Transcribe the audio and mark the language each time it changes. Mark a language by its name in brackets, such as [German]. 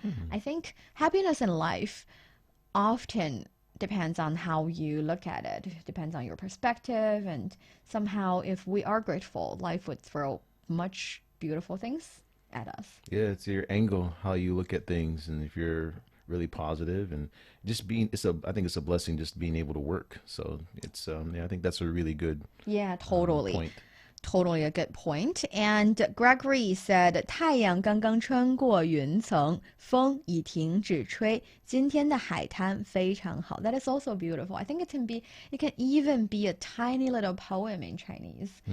[English] I think happiness in life often depends on how you look at it, depends on your perspective, and somehow if we are grateful, life would throw much beautiful things at us. Yeah, it's your angle, how you look at things, and if you're really positive and just being, I think it's a blessing just being able to work. So it's I think that's a really good point. Totally a good point. And Gregory said, [Chinese] 太阳刚刚穿过云层，风已停止吹，今天的海滩非常好. [English] That is also beautiful. I think it can even be a tiny little poem in Chinese.